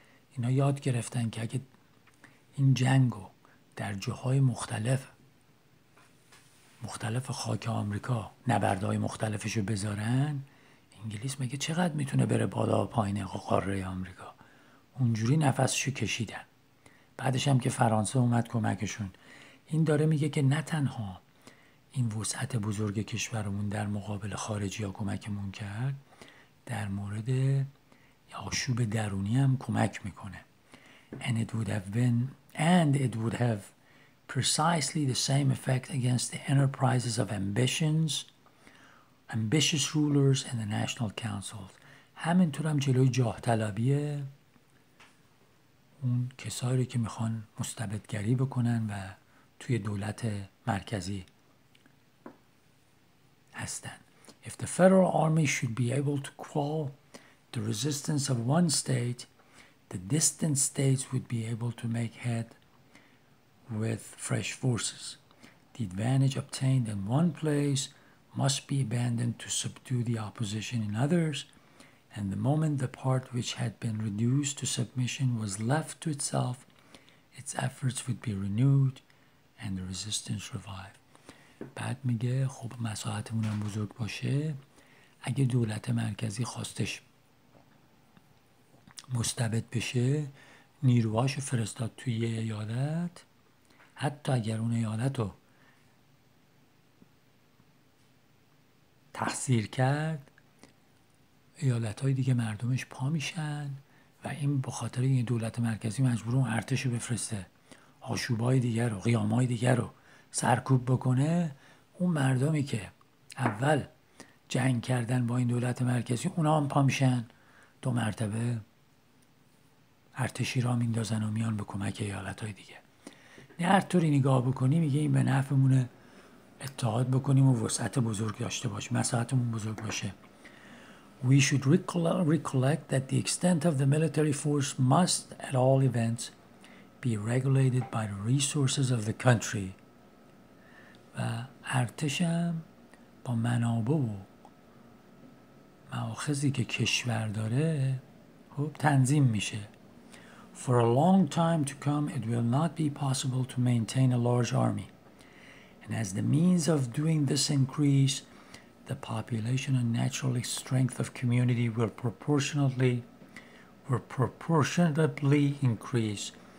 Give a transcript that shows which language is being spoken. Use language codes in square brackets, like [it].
[fa] اینا یاد گرفتن که اگه این جنگو در جاهای مختلف خاک آمریکا نبردهای مختلفشو بذارن، انگلیس مگه چقدر میتونه بره بالا و پایین قاره آمریکا، اونجوری نفسشو کشیدن. بعدش هم که فرانسه اومد کمکشون. این داره میگه که نه تنها این وسعت بزرگ کشورمون در مقابل خارجی ها کمکمون کرد، در مورد آشوب درونی هم کمک میکنه. [en] And it would have precisely the same effect against the enterprises of ambitious rulers and the national councils. [fa] همینطور هم جلوی جاه طلبی اون کسایی رو که میخوان مستبدگری بکنن و توی دولت مرکزی هستن. [en] If the federal army should be able to quell the resistance of one state, the distant states would be able to make head with fresh forces. The advantage obtained in one place must be abandoned to subdue the opposition in others, and the moment the part which had been reduced to submission was left to itself, its efforts would be renewed and the resistance revived. [fa] بعد میگه خب مساحتمون هم بزرگ باشه، اگه دولت مرکزی خواستش مستبد بشه، نیروهاشو فرستاد توی یه ایالت، حتی اگر اون ایالت رو تحصیر کرد، ایالت‌های دیگه مردمش پا میشن و این به خاطر این دولت مرکزی مجبور اون ارتش رو بفرسته آشوب‌های دیگر رو، قیام‌های دیگر رو سرکوب بکنه. اون مردمی که اول جنگ کردن با این دولت مرکزی، اونا هم پا میشن، 2 مرتبه ارتشی را میندازن و میان به کمک ایالت‌های دیگه. هر طوری نگاه بکنی میگه این به نفعمونه اتحاد بکنیم و وسعت بزرگ داشته باشیم، مساحتمون بزرگ باشه. [en] We should recollect that the extent of the military force must, at all events, be regulated by the resources of the country. [fa] و ارتش هم با منابع و مآخذی که کشور داره خب تنظیم میشه. [en] For a long time to come, it will not be possible to maintain a large army. And as the means of doing this increase, the population and natural strength of community will proportionately increase.